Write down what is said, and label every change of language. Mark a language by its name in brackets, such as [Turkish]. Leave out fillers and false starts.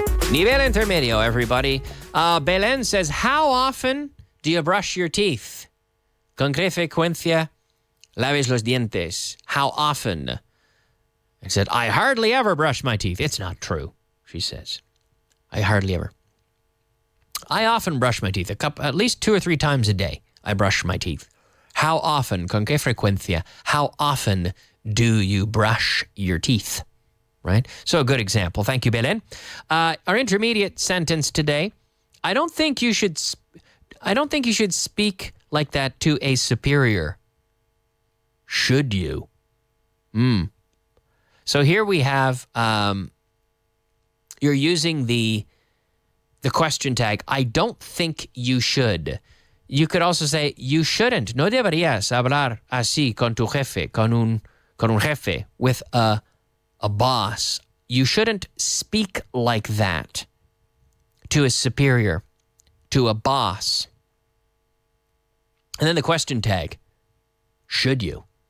[Spanish] Nivel intermedio, everybody. [English] Belen says, how often do you brush your teeth? [Spanish] ¿Con qué frecuencia laves los dientes? [English] How often? I said, I hardly ever brush my teeth. It's not true, she says. I hardly ever. I often brush my teeth. At least 2 or 3 times a day, I brush my teeth. How often? [Spanish] ¿Con qué frecuencia? [English] How often do you brush your teeth? Right? So a good example. Thank you, Belen. Our intermediate sentence today. I don't think you should speak like that to a superior. Should you? So here we have, you're using the question tag. I don't think you should. You could also say, you shouldn't. [Spanish] No deberías hablar así con tu jefe, con un jefe, [English] with a boss. You shouldn't speak like that to a superior, to a boss. And then the question tag. Should you?